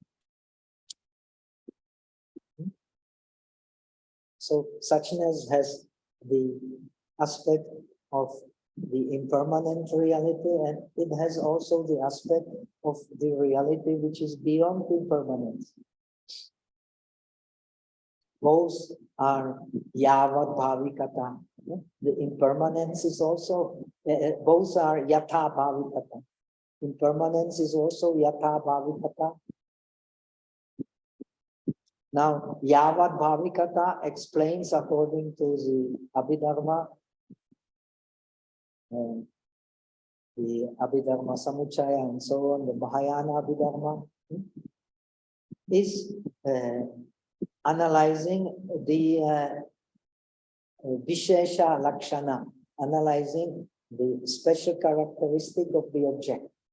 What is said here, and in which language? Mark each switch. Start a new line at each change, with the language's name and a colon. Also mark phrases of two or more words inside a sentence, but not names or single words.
English: So suchness has the aspect of the impermanent reality, and it has also the aspect of the reality which is beyond impermanence. Both are
Sanskrit: yavad bhavikata.
English: The impermanence is also, both are
Sanskrit: yatha bhavikata.
English: Impermanence is also
Sanskrit: yatha bhavikata.
English: Now,
Sanskrit: yavad bhavikata
English: explains according to the Abhidharma, the Abhidharma Samuccaya and so on, the Mahayana Abhidharma, is analyzing the
Sanskrit: Vishesha Lakshana,
English: analyzing the special characteristic of the object.